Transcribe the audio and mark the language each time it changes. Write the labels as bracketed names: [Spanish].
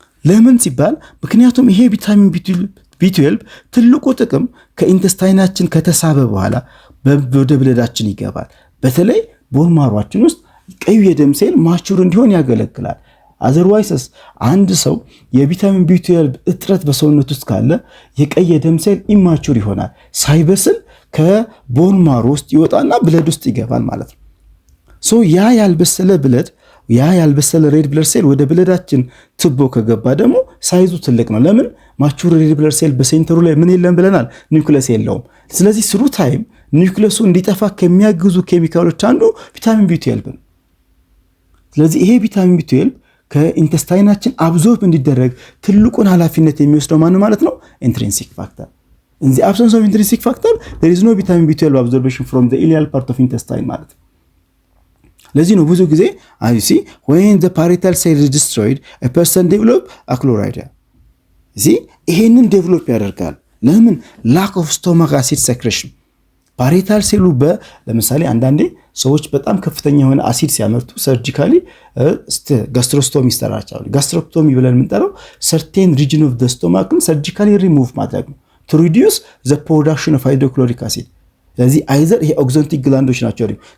[Amharic] ለምን ሲባል ምክንያቱም ይሄ vitamin B12 ትልቁ ጥቅም ከኢንተስታይናችን ከተሳበ በኋላ ወደ ብለዳችን ይገባል በተለይ ቦን ማሯችን ውስጥ ቀዩ የደም ሴል ማቹር እንዲሆን ያገለግላል otherwise አንድ ሰው የቪታሚን B12 እጥረት በሰውነት ውስጥ ካለ የቀይ የደም ሴል ኢማቹር ይሆናል ሳይበስል ከቦን ማሮ ውስጥ ይወጣና ብለድ ውስጥ ይገባል ማለት ነው ሶ ያ ያልበሰለ ብለድ ያ ያልበሰለ ሬድ ብለድ ሴል ወደ ብለዳችን ትቦ ከገባ ደግሞ ሳይዙ ትልቅ ነው። ለምን? ማቹር ሬድ ብለድ ሴል በሴንተሩ ላይ ምን የለም ብለናል? ኒውክለስ የለውም። ስለዚህ ስሩ ታይም ኒውክለሱ እንዲጠፋ ከሚያግዙ ኬሚካሎች አንዱ ቪታሚን ቢ12 ነው። ስለዚህ ይሄ ቪታሚን ቢ12 ከኢንተስታይናችን አብዞርብ እንዲደረግ ትልቁን ኃላፊነት የሚወስደው ማን ማለት ነው? ኢንትሪንሲክ ፋክተር። [English] In the absence of intrinsic factor, there is no vitamin B12 absorption from the ileal part of intestine [Amharic] ማለት ነው። ለዚህ ነው ብዙ ጊዜ [English] you see when the parietal cell is destroyed a person develop achlorhydria [Amharic] ይሄንን ዴቨሎፕ ያደርጋል። ለምን? [English] lack of stomach acid secretion [Amharic] ፓሪታል ሴሉ ለምሳሌ አንዳንዴ ሰዎች በጣም ከፍተኛ የሆነ አሲድ ሲያመርቱ ሰርጂካሊ ጋስትሮስቶሚ ይሰራቻል። ጋስትሮስቶሚ ብለን የምንጠራው [English] certain region of the stomach [Amharic] ሰርጂካሊ ሪሙቭ ማድረግ ነው [English] to reduce the production of hydrochloric acid። [Amharic] ስለዚህ አይዘር ይሄ ኦክዞንቲክ ግላንዶች ናቸው አይደል?